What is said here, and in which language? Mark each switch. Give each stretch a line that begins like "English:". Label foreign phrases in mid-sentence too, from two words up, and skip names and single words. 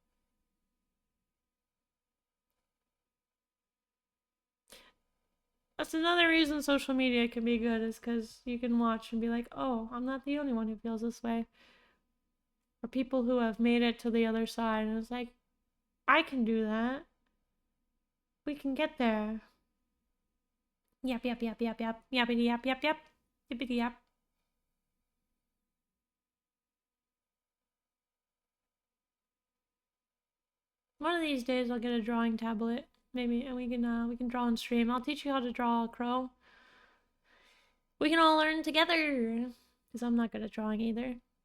English: That's another reason social media can be good, is because you can watch and be like, oh, I'm not the only one who feels this way. Or people who have made it to the other side, and it's like, I can do that. We can get there. Yap, yap, yap, yap, yap. Yappity yap, yap, yap. Yippity yap. One of these days I'll get a drawing tablet, maybe, and we can draw on stream. I'll teach you how to draw a crow. We can all learn together, because I'm not good at drawing either.